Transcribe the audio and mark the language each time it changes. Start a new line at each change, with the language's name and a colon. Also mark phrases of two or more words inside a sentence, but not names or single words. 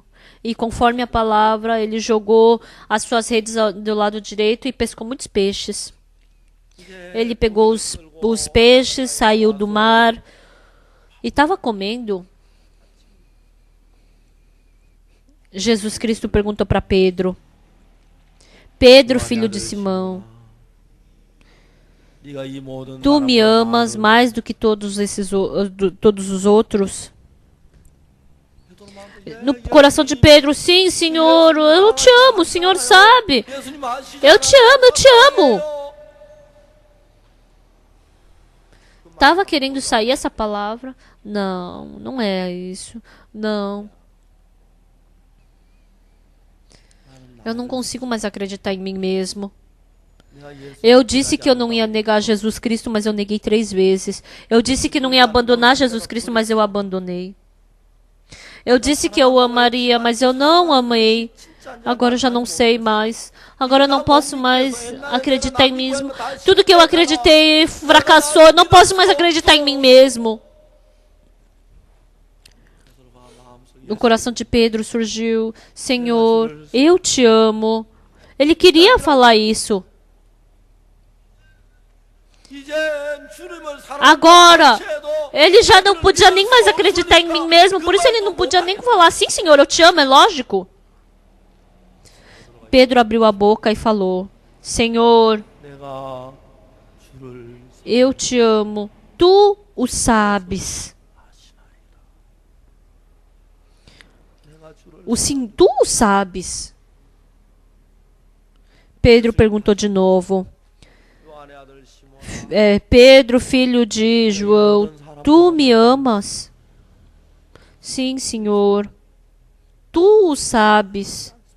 Portuguese: E conforme a palavra, ele jogou as suas redes do lado direito e pescou muitos peixes. Ele pegou os peixes, saiu do mar e estava comendo. Jesus Cristo perguntou para Pedro: Pedro, filho de Simão,
Korean: 네가 이 모든
Portuguese: tu me
Korean: 사람과
Portuguese: amas
Korean: 나를
Portuguese: mais do que todos os outros? No coração de Pedro: sim, Senhor, eu te amo, o Senhor sabe.
Korean: 예수님 아시잖아요.
Portuguese: Eu te amo, eu te amo. Estava querendo sair essa palavra? Não, não é isso. Não. Eu não consigo mais acreditar em mim mesmo.
Korean: 내가 예수
Portuguese: Eu disse que eu não ia negar Jesus Cristo, mas eu neguei 3 vezes. Eu disse que não ia abandonar Jesus Cristo, mas eu abandonei. Eu disse que eu amaria, mas eu não amei. Agora eu já não sei mais. Agora eu não posso mais acreditar em mim mesmo. Tudo que eu acreditei fracassou. Eu não posso mais acreditar em mim mesmo. No coração de Pedro surgiu: Senhor, eu te amo. Ele queria falar isso.
Korean: 이제 주님을
Portuguese: Agora,
Korean: 사랑해도
Portuguese: ele já não podia nem mais acreditar em mim mesmo. Por isso ele não podia nem falar: sim, Senhor, eu te amo, é lógico. Pedro abriu a boca e falou: Senhor,
Korean: 내가 주를
Portuguese: eu te amo. Tu o sabes.
Korean: 내가 주를
Portuguese: Tu o sabes. Pedro perguntou de novo. Pedro, filho de João, tu me amas? Sim, Senhor. Tu o sabes.